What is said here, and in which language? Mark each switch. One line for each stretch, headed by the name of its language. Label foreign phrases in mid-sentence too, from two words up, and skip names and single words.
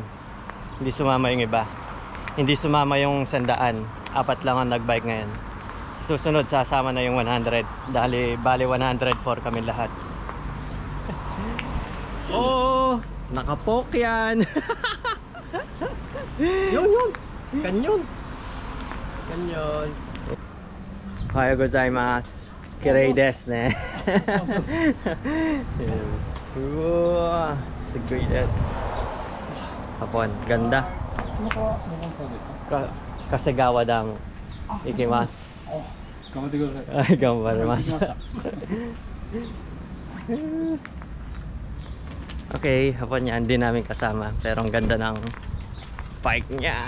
Filipino: Hindi sumama yung iba. Hindi sumama yung 100. Apat lang ang nagbike ngayon. Susunod sasama na yung 100. Bali 104 kami lahat. Oh, nakapok yan. Yun. Kanyon.
Japanese: おはようございます. 綺麗ですね. Wow, すごいです.
Filipino: Hapon, ganda. Kasegawa Dam.
Japanese: 行きます. Ay, gambarimasu.
Filipino: Okay, hapon niya hindi namin kasama, pero ang ganda ng bike niya.